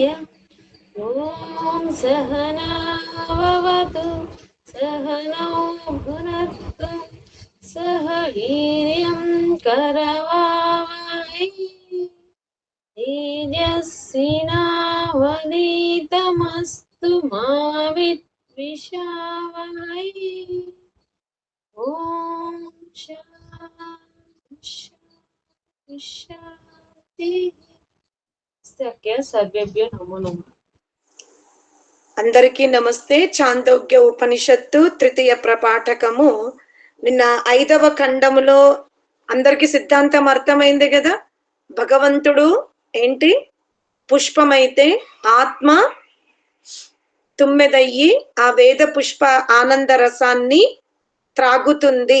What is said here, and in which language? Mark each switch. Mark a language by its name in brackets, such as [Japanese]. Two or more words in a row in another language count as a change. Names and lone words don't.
[Sanskrit] ॐ सहनाववतु सहनौ भुनक्तु सह वीर्यं करवावहै तेजस्विनावधीतमस्तु मा विद्विषावहै। ॐ शान्ति। सर्वेभ्यो नमो नमः। [Telugu] అందరికీ నమస్తే. చాందోగ్య ఉపనిషత్తు తృతీయ ప్రపాఠకము. నిన్న 5వ ఖండములో అందరికి సిద్ధాంతం అర్థమైంది కదా. భగవంతుడు ఏంటి? పుష్పమైతే ఆత్మ తుమ్మెదయ్యి ఆ వేద పుష్ప ఆనంద రసాన్ని త్రాగుతుంది.